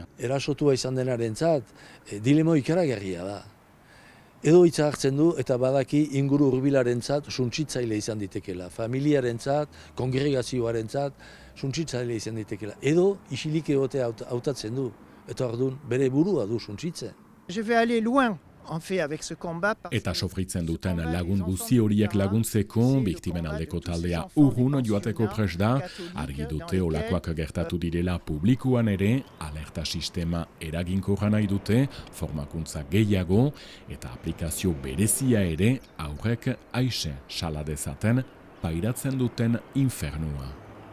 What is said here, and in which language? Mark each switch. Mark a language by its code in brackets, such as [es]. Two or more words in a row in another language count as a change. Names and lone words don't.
[eu] Erasotua izan denarentzat, dilema ikaragarria da. Edo hitza hartzen du eta badaki inguru hurbilarentzat suntsitzaile izan ditekela, familiarentzat, kongregazioarentzat suntsitzaile izan ditekela. Edo isilik egotea hautatzen du, eta ordun bere burua du suntsitzen. [fr] Je vais aller loin. [eu] Eta sofritzen duten lagun guzi horiek laguntzeko, biktimen aldeko taldea urrun joateko prest da, argi dute olakoak gertatu direla publikuan ere, alerta sistema eraginkorra nahi dute, formakuntza gehiago, eta aplikazio berezia ere aurrek aixe sala dezaten pairatzen duten infernua.